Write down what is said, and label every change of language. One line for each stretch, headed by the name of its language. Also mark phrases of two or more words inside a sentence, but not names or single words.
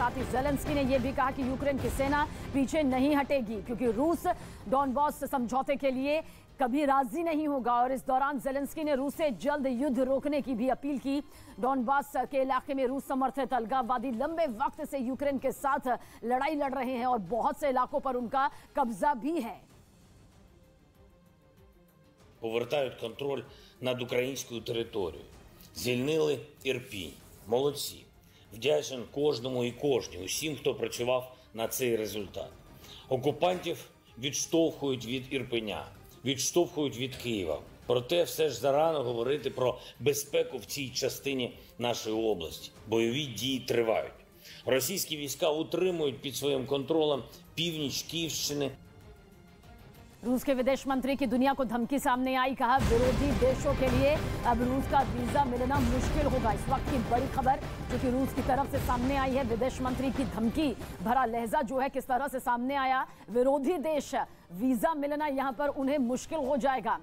Hindi: साथ ही जेलेंस्की ने यह भी कहा कि यूक्रेन की सेना पीछे नहीं हटेगी, क्योंकि रूस डॉनबास समझौते के लिए कभी राजी नहीं होगा। और इस दौरान जेलेंस्की ने रूस से जल्द युद्ध रोकने की भी अपील की। डॉनबास के इलाके में रूस समर्थित अलगाववादी लंबे वक्त से यूक्रेन के साथ लड़ाई लड़ रहे हैं और बहुत से इलाकों पर उनका कब्जा भी है।
Ukrainian: Повертають контроль над українською територією. Звільнили Ірпінь. Молодці. Вдячен кожному і кожній, усім, хто працював на цей результат. Окупантів відштовхують від Ірпеня, відштовхують від Києва. Проте все ж зарано говорити про безпеку в цій частині нашої області. Бойові дії тривають. Російські війська утримують під своїм контролем північ Київщини.
Hindi: रूस के विदेश मंत्री की दुनिया को धमकी सामने आई, कहा विरोधी देशों के लिए अब रूस का वीजा मिलना मुश्किल होगा। इस वक्त की बड़ी खबर जो कि रूस की तरफ से सामने आई है, विदेश मंत्री की धमकी भरा लहजा जो है किस तरह से सामने आया। विरोधी देश वीजा मिलना यहां पर उन्हें मुश्किल हो जाएगा।